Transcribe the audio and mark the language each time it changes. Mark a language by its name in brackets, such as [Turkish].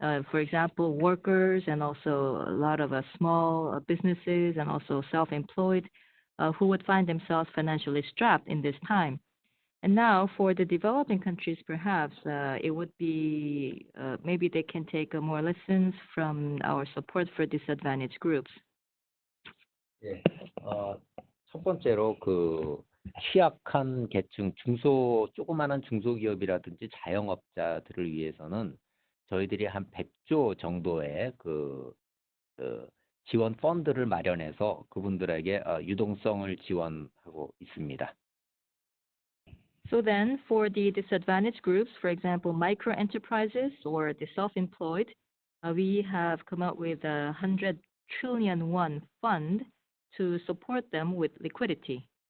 [English] For example, workers and also a lot of small businesses and also self-employed who would find themselves financially strapped in this time. And now for the developing countries, perhaps it would be maybe they can take more lessons from our support for disadvantaged groups. [Korean] 예, 첫 번째로 그 취약한 계층, 조그마한 중소기업이라든지 자영업자들을 위해서는 저희들이 한 100조 정도의 그 지원 펀드를 마련해서 그분들에게 유동성을 지원하고 있습니다. [English] So then, for the disadvantaged groups, for example, micro enterprises or the self-employed, we have come up with a 100 trillion won fund to support them with liquidity.